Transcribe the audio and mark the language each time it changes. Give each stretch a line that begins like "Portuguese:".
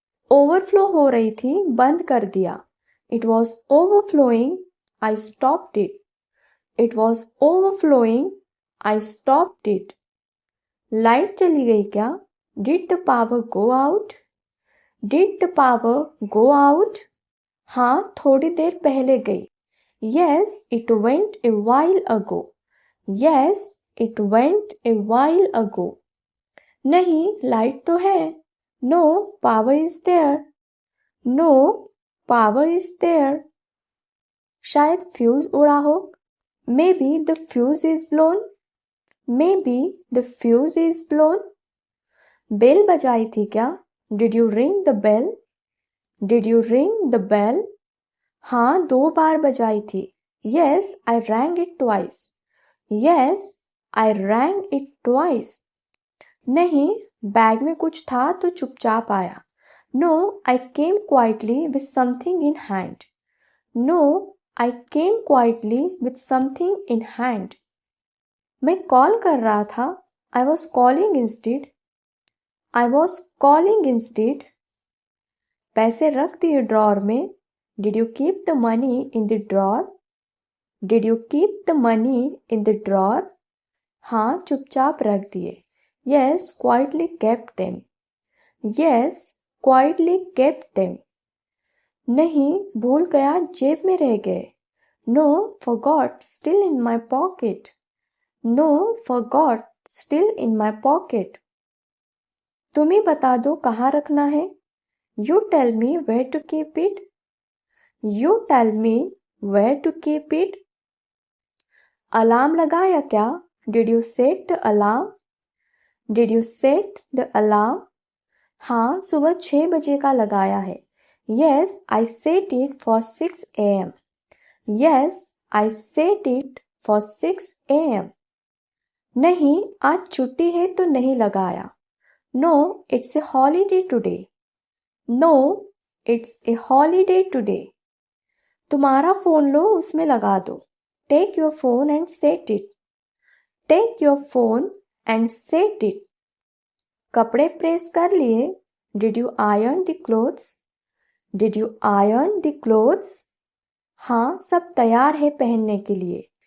Hindi: Overflow हो रही थी, बंद कर दिया.
English: It was overflowing, I stopped it. It was overflowing, I stopped it.
Hindi: Light चली गई क्या?
English: Did the power go out? Did the power go out?
Hindi: हाँ, थोड़ी देर पहले गई.
English: Yes, it went a while ago. Yes, it went a while ago.
Hindi: नहीं, light तो है.
English: No, power is there. No, power is there.
Hindi: शायद fuse उड़ा हो.
English: Maybe the fuse is blown. Maybe the fuse is blown.
Hindi: Bell बजाई थी क्या?
English: Did you ring the bell? Did you ring the bell?
Hindi: हाँ, 2 बार बजाई थी.
English: Yes, I rang it twice. Yes, I rang it twice.
Hindi: नहीं, bag में कुछ था तो चुपचाप आया.
English: No, I came quietly with something in hand. No, I came quietly with something in hand.
Hindi: मैं कॉल कर रहा था.
English: I was calling instead. I was calling instead.
Hindi: पैसे रख दिए ड्रॉर में.
English: Did you keep the money in the drawer? Did you keep the money in the drawer?
Hindi: हाँ, चुपचाप रख दिए.
English: Yes, quietly kept them. Yes, quietly kept them.
Hindi: नहीं, भूल गया, जेब में रह गए.
English: No, forgot, still in my pocket. No, forgot, still in my pocket.
Hindi: तुम ही बता दो कहाँ रखना है.
English: You tell me where to keep it. You tell me where to keep it.
Hindi: Alarm लगाया क्या?
English: Did you set the alarm? Did you set the alarm?
Hindi: हाँ, सुबह 6 बजे का लगाया है.
English: Yes, I set it for 6 a.m. Yes, I set it for 6 a.m.
Hindi: नहीं, आज छुट्टी है तो नहीं लगाया.
English: No, it's a holiday today. No, it's a holiday today.
Hindi: तुम्हारा फोन लो, उसमें लगा दो.
English: Take your phone and set it. Take your phone and set it.
Hindi: कपड़े प्रेस कर लिए.
English: Did you iron the clothes? Did you iron the clothes?
Hindi: हाँ, सब तैयार है पहनने के लिए.